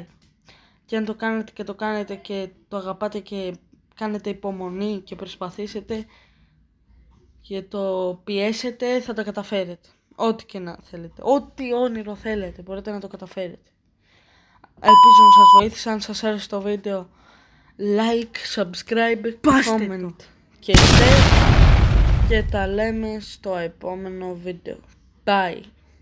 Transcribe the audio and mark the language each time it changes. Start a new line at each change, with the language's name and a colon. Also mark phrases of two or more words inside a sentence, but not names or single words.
Greek: Και αν το κάνετε και το κάνετε και το αγαπάτε και κάνετε υπομονή και προσπαθήσετε και το πιέσετε, θα τα καταφέρετε. Ό,τι και να θέλετε, ό,τι όνειρο θέλετε, μπορείτε να το καταφέρετε. Ελπίζω να σας βοήθησα, αν σας άρεσε το βίντεο,
English: like, subscribe, comment
Greek: και share και τα λέμε στο επόμενο βίντεο. Bye!